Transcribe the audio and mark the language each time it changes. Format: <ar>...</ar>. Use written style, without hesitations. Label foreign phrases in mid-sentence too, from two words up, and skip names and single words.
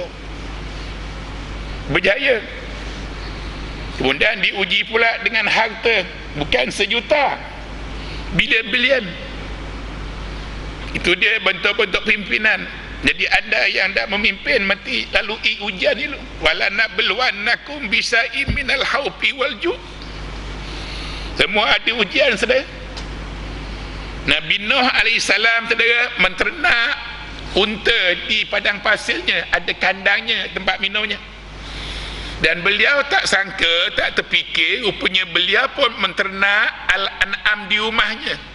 <ms>Berjaya. Kemudian diuji pula dengan harta, bukan 1 juta, bilion-bilion. Itu dia bentuk-bentuk pimpinan. Jadi anda yang dah memimpin mesti lalui ujian itu.</ms> <ar>ولنبلونكم بشيء من الخوف والجوع'.</ar> <ms>Semua ada ujian, saudara. Nabi Nuh alaihissalam saudara menternak unta di padang pasirnya, ada kandangnya, tempat minumnya. Dan beliau tak sangka, tak terfikir, rupanya beliau pun menternak al-an'am di rumahnya.</ms>